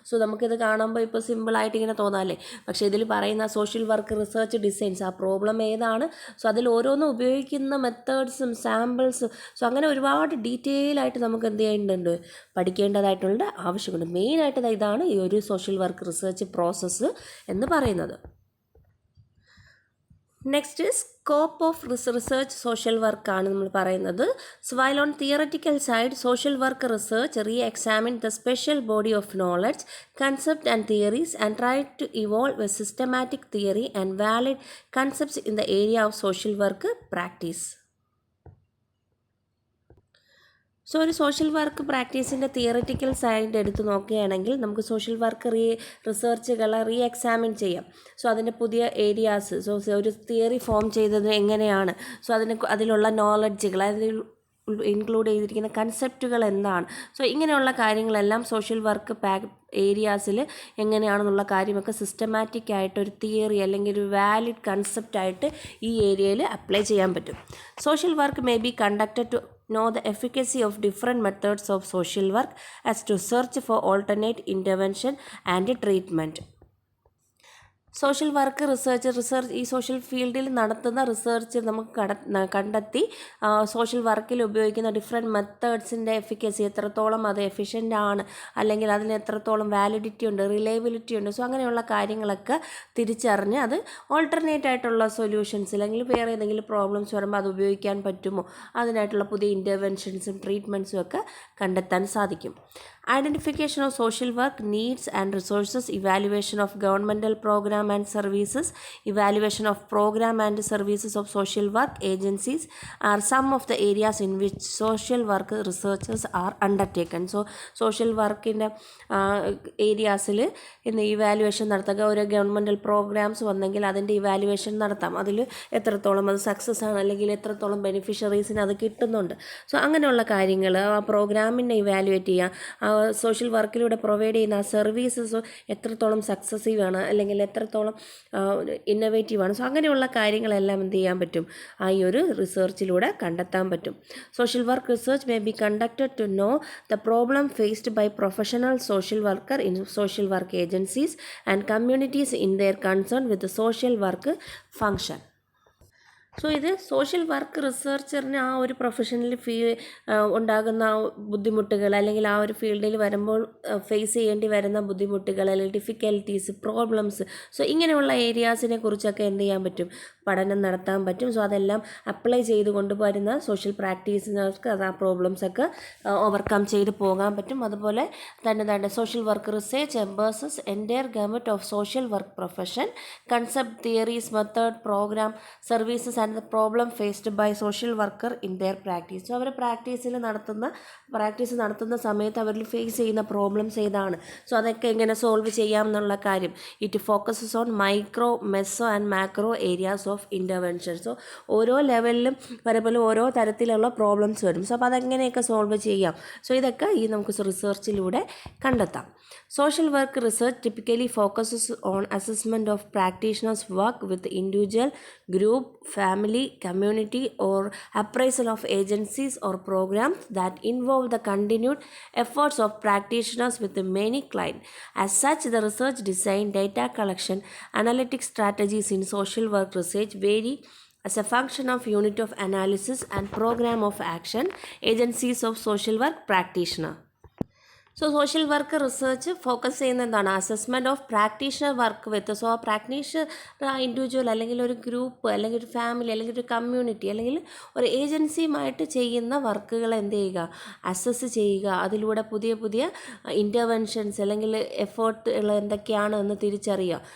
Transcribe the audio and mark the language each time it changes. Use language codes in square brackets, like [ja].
[ml] So നമുക്കിത് കാണുമ്പോൾ ഇപ്പോൾ സിമ്പിളായിട്ട് ഇങ്ങനെ തോന്നാമല്ലേ, പക്ഷേ ഇതിൽ പറയുന്ന സോഷ്യൽ വർക്ക് റിസർച്ച് ഡിസൈൻസ്, ആ പ്രോബ്ലം ഏതാണ്, സോ അതിൽ ഓരോന്നും ഉപയോഗിക്കുന്ന മെത്തേഡ്സും സാമ്പിൾസും, സോ അങ്ങനെ ഒരുപാട് ഡീറ്റെയിൽ ആയിട്ട് നമുക്ക് എന്ത് ചെയ്യേണ്ടതുണ്ട്, പഠിക്കേണ്ടതായിട്ടുള്ള ആവശ്യമുണ്ട്. മെയിനായിട്ട് ഇതാണ് ഈ ഒരു സോഷ്യൽ വർക്ക് റിസർച്ച് പ്രോസസ്സ് എന്ന് പറയുന്നത്. Next scope of research social വർക്കാണ് നമ്മൾ പറയുന്നത്. [en] So while on theoretical side, social work research re-examine the special body of knowledge, concept and theories and try to evolve a systematic theory and valid concepts in the area of social work practice. [ml] So ഒരു social work പ്രാക്ടീസിൻ്റെ theoretical side എടുത്ത് നോക്കുകയാണെങ്കിൽ നമുക്ക് social work റിസർച്ചുകളെ examine ചെയ്യാം. So അതിൻ്റെ പുതിയ areas, so ഒരു theory form ചെയ്തത് എങ്ങനെയാണ്, സോ അതിലുള്ള നോളഡ്ജുകൾ, അതിൽ ഇൻക്ലൂഡ് ചെയ്തിരിക്കുന്ന കൺസെപ്റ്റുകൾ എന്താണ്, സോ ഇങ്ങനെയുള്ള കാര്യങ്ങളെല്ലാം സോഷ്യൽ വർക്ക് ഏരിയാസിൽ എങ്ങനെയാണെന്നുള്ള കാര്യമൊക്കെ സിസ്റ്റമാറ്റിക് ആയിട്ട് ഒരു തിയറി അല്ലെങ്കിൽ ഒരു വാലിഡ് കൺസെപ്റ്റായിട്ട് ഈ ഏരിയയിൽ അപ്ലൈ ചെയ്യാൻ പറ്റും. [en] Social work may be conducted to know the efficacy of different methods of social work as to search for alternate intervention and treatment. [ml] Social work research ഈ സോഷ്യൽ ഫീൽഡിൽ നടത്തുന്ന റിസർച്ച് നമുക്ക് കണ്ടെത്തി സോഷ്യൽ വർക്കിൽ ഉപയോഗിക്കുന്ന ഡിഫറെൻറ്റ് മെത്തേഡ്സിൻ്റെ എഫിക്കസി എത്രത്തോളം അത് efficient ആണ്, അല്ലെങ്കിൽ അതിന് എത്രത്തോളം വാലിഡിറ്റി ഉണ്ട്, റിലയബിലിറ്റി ഉണ്ട്, സോ അങ്ങനെയുള്ള കാര്യങ്ങളൊക്കെ തിരിച്ചറിഞ്ഞ് അത് ഓൾട്ടർനേറ്റ് ആയിട്ടുള്ള സൊല്യൂഷൻസ് അല്ലെങ്കിൽ വേറെ ഏതെങ്കിലും പ്രോബ്ലംസ് വരുമ്പോൾ അത് ഉപയോഗിക്കാൻ പറ്റുമോ, അതിനായിട്ടുള്ള പുതിയ ഇൻ്റർവെൻഷൻസും ട്രീറ്റ്മെൻറ്റ്സും ഒക്കെ കണ്ടെത്താൻ സാധിക്കും. [en] Identification of social work needs and resources, evaluation of governmental program and services, evaluation of program and services of social work agencies are some of the areas in which social work researches are undertaken. So social work in [ml] ഏരിയാസിൽ ഇന്ന് evaluation നടത്തുക. ഓരോ governmental programmes വന്നെങ്കിൽ അതിൻ്റെ evaluation നടത്താം. അതിൽ എത്രത്തോളം അത് success ആണ് അല്ലെങ്കിൽ എത്രത്തോളം ബെനിഫിഷ്യറീസിന് അത് കിട്ടുന്നുണ്ട്. സോ അങ്ങനെയുള്ള കാര്യങ്ങൾ ആ പ്രോഗ്രാമിനെ ഇവാലുവേറ്റ് ചെയ്യുക. സോഷ്യൽ വർക്കിലൂടെ പ്രൊവൈഡ് ചെയ്യുന്ന ആ സർവീസസ് എത്രത്തോളം സക്സസീവ് ആണ് അല്ലെങ്കിൽ എത്രത്തോളം ഇന്നൊവേറ്റീവ് ആണ്. സോ അങ്ങനെയുള്ള കാര്യങ്ങളെല്ലാം എന്ത് ചെയ്യാൻ പറ്റും, ഈ ഒരു റിസർച്ചിലൂടെ കണ്ടെത്താൻ പറ്റും. [en] Social work research may be conducted to know the problem faced by professional social worker in social work agencies and communities in their concern with the social work function. [ml] So ഇത് സോഷ്യൽ വർക്ക് റിസർച്ചറിന് ആ ഒരു professional ഉണ്ടാകുന്ന ബുദ്ധിമുട്ടുകൾ അല്ലെങ്കിൽ ആ ഒരു ഫീൽഡിൽ വരുമ്പോൾ ഫേസ് ചെയ്യേണ്ടി വരുന്ന ബുദ്ധിമുട്ടുകൾ അല്ലെങ്കിൽ ഡിഫിക്കൽട്ടീസ്, പ്രോബ്ലംസ്, സോ ഇങ്ങനെയുള്ള ഏരിയാസിനെ കുറിച്ചൊക്കെ എന്ത് ചെയ്യാൻ പറ്റും, പഠനം നടത്താൻ പറ്റും. സോ അതെല്ലാം അപ്ലൈ ചെയ്ത് കൊണ്ടുവരുന്ന സോഷ്യൽ പ്രാക്ടീസിനർക്ക് അത് ആ പ്രോബ്ലംസൊക്കെ ഓവർകം ചെയ്ത് പോകാൻ പറ്റും. അതുപോലെ തന്നെ [en] Social work research embraces entire government of social work profession, concept, theories, method, programme, services and the problem faced by social worker in their practice. [ml] So our practice നടത്തുന്ന സമയത്ത് അവരിൽ ഫേസ് ചെയ്യുന്ന പ്രോബ്ലംസ് ഏതാണ്, സോ അതൊക്കെ എങ്ങനെ സോൾവ് ചെയ്യാം എന്നുള്ള കാര്യം. [en] It focuses on micro, meso and macro areas of intervention. [ml] So ഓരോ ലെവലിലും വരുമ്പോൾ ഓരോ തരത്തിലുള്ള പ്രോബ്ലംസ് വരും. സോ അപ്പോൾ അതെങ്ങനെയൊക്കെ സോൾവ് ചെയ്യാം, സോ ഇതൊക്കെ നമുക്ക് റിസർച്ചിലൂടെ കണ്ടെത്താം. [en] Social work research typically focuses on assessment of practitioners' work with individual, group, family, community, or appraisal of agencies or programs that involve the continued efforts of practitioners with many clients. As such, the research design, data collection, analytic strategies in social work research vary as a function of unit of analysis and program of action, agencies of social work practitioner. [ml] So social work research focus ചെയ്യുന്ന എന്താണ്, assessment of practitioner work with. So ആ practitioner ആ individual അല്ലെങ്കിൽ ഒരു group അല്ലെങ്കിൽ ഒരു family അല്ലെങ്കിൽ ഒരു കമ്മ്യൂണിറ്റി അല്ലെങ്കിൽ ഒരു ഏജൻസിയുമായിട്ട് ചെയ്യുന്ന വർക്കുകൾ എന്ത് ചെയ്യുക, അസസ് ചെയ്യുക. അതിലൂടെ പുതിയ പുതിയ ഇൻ്റർവെൻഷൻസ് അല്ലെങ്കിൽ എഫേർട്ടുകൾ എന്തൊക്കെയാണ് എന്ന് തിരിച്ചറിയുക.